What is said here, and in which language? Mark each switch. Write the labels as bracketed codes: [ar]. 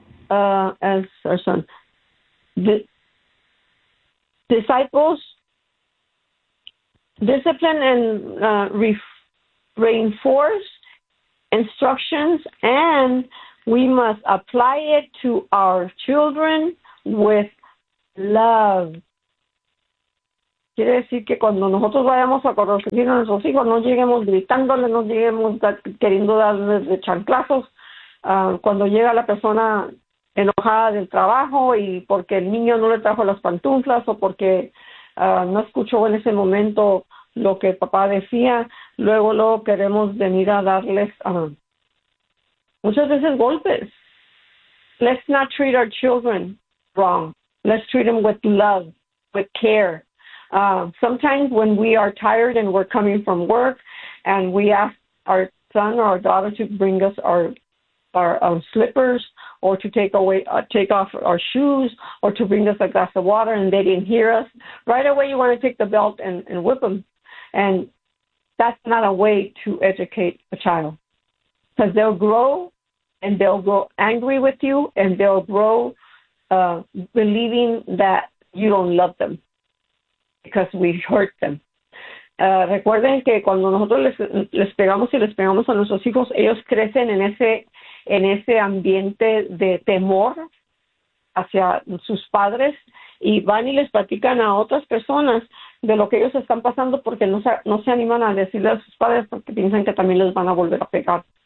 [en] as our son, the disciples, discipline and reinforce instructions, and we must apply it to our children with love. [es] Quiere decir que cuando nosotros vayamos a corregir a nuestros hijos, no lleguemos gritándoles, no lleguemos queriendo darles de chanclazos. Cuando llega la persona enojada del trabajo y porque el niño no le trajo las pantuflas o porque no escuchó en ese momento lo que el papá decía, luego lo queremos venir a darles muchas veces golpes. [en] Let's not treat our children wrong. Let's treat them with love, with care. Sometimes when we are tired and we're coming from work and we ask our son or our daughter to bring us our slippers or to take off our shoes or to bring us a glass of water and they didn't hear us, right away you want to take the belt and whip them. And that's not a way to educate a child, because they'll grow and they'll grow angry with you and they'll grow believing that you don't love them because we hurt them. [es] Recuerden que cuando nosotros les pegamos y les pegamos a nuestros hijos, ellos crecen en ese ambiente de temor hacia sus padres y van y les platican a otras personas de lo que ellos están pasando porque no se animan a decirle a sus padres porque piensan que también les van a volver a pegar.